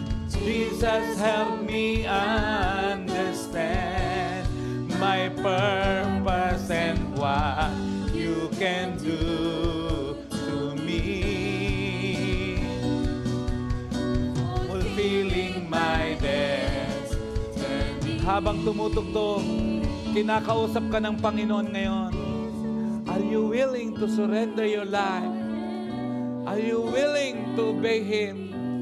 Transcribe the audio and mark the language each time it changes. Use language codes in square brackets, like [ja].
[en] Jesus, help me understand my purpose and what you can do to me, fulfilling my destiny. [tl] Habang tumutugtog, kinakausap ka ng Panginoon ngayon. [en] Are you willing to surrender your life? Are you willing to obey Him?